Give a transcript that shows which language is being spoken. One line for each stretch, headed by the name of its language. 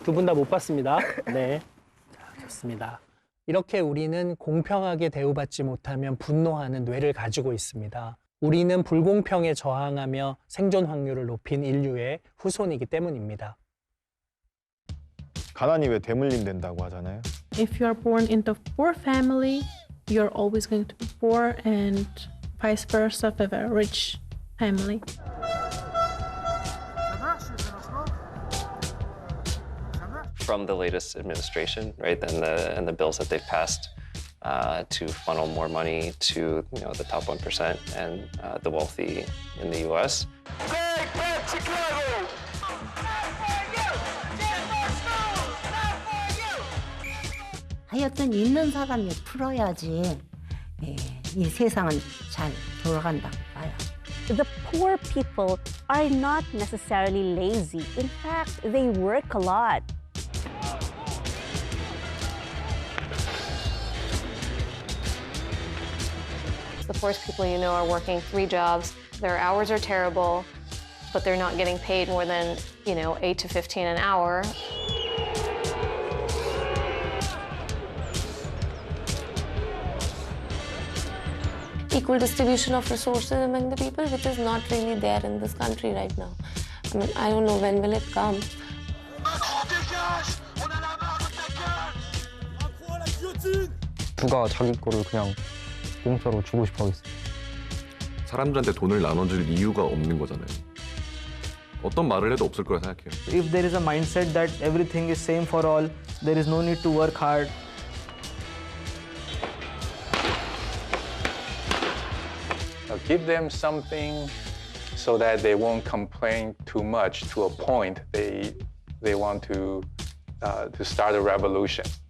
Korean: 두 분 다 못 받습니다. 네. 자, 좋습니다. 이렇게 우리는 공평하게 대우받지 못하면 분노하는 뇌를 가지고 있습니다. 우리는 불공평에 저항하며 생존 확률을 높인 인류의 후손이기 때문입니다. 가난이 왜 대물림 된다고 하잖아요.
English: If you are born into poor family, you're always going to be poor, and vice versa if you have a rich family. From the latest administration, right, and the bills that they've passed to funnel more money to the top 1% and the wealthy in the U.S.
Korean: 하여튼 있는 사람이 풀어야지 이 세상은 잘 돌아간다고 봐요.
English: The poor people are not necessarily lazy. In fact, they work a lot. The poorest people you know are working 3 jobs. Their hours are terrible, but they're not getting paid more than, 8 to 15 an hour. Equal distribution of resources among the people, which is not really there in this country right now. I mean, I don't know when will it come.
Korean: 누가 자기 거를 그냥 공짜로 주고 싶어 하겠어요. 사람들한테 돈을 나눠줄 이유가 없는 거잖아요. 어떤 말을 해도 없을 거라 생각해요.
English: If there is a mindset that everything is same for all, there is no need to work hard. Give them something so that they won't complain too much to a point they want to start a revolution.